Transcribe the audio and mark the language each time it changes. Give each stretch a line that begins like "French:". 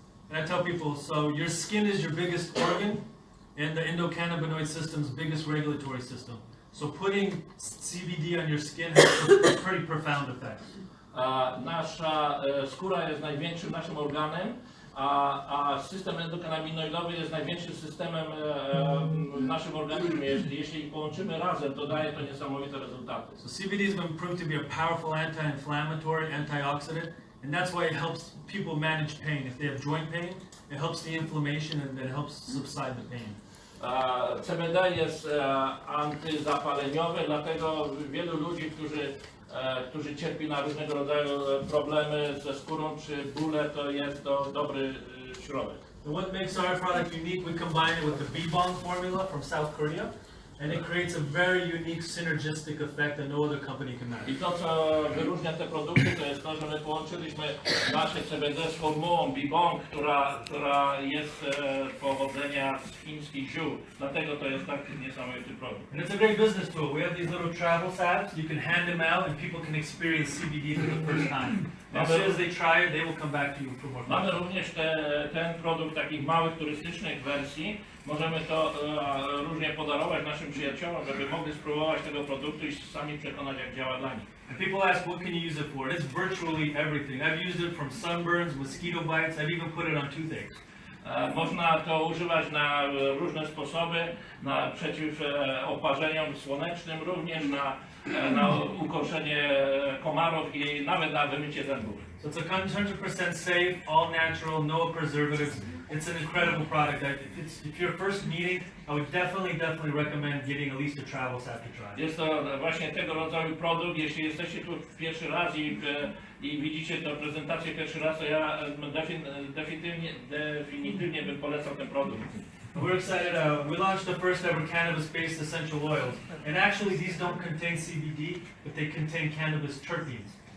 English: And I tell people, so your skin is your biggest organ and the endocannabinoid system's biggest regulatory system. So putting CBD on your skin has pretty profound effects.
Polish: Nasza skóra jest największym naszym organem, a system endokannabinoidowy jest największym systemem w naszym organizmie. Jeśli ich połączymy razem, to daje to niesamowite rezultaty.
English: So CBD has been proved to be a powerful anti-inflammatory, antioxidant, and that's why it helps people manage pain. If they have joint pain, it helps the inflammation and it helps subside the pain.
Polish: CBD jest antyzapaleniowy, dlatego wielu ludzi, którzy cierpi na różnego rodzaju problemy ze skórą czy bóle, to jest to dobry środek.
English: And what makes our product unique, we combine it with the B-Bong formula from South Korea, and it creates a very unique synergistic effect that no other company can match.
Polish: I to, co wyróżnia te produkty, to jest to, że my połączyliśmy nasze CBD z formułą B-Bong, która jest pochodzenia z chińskich ziół. Dlatego to jest taki niesamowity produkt.
English: And it's a great business tool. We have these little travel sacks. You can hand them out and people can experience CBD for the first time. As soon as they try it, they will come back to you for more.
Polish: Mamy również ten produkt takich małych, turystycznych wersji. Możemy to różnie podarować naszym przyjaciołom, żeby mogli spróbować tego produktu i sami przekonać, jak działa dla nich.
English: And people ask, what can you use it for? It's virtually everything. I've used it from sunburns, mosquito bites. I've even put it on toothaches.
Polish: Można to używać na różne sposoby, przeciw oparzeniom słonecznym, również na ukoszenie komarów i nawet na wymycie zębów.
English: So it's a 100% safe, all natural, no preservatives. It's an incredible product. If you're first meeting, I would definitely recommend getting at least a travel sack to try.
Polish: Jest to właśnie tego rodzaju produkt. Jeśli jesteście tu pierwszy raz i widzicie tę prezentację pierwszy raz, to ja definitywnie bym polecał ten produkt.
English: We're excited. We launched the first ever cannabis-based essential oils, and actually these don't contain CBD, but they contain cannabis terpenes.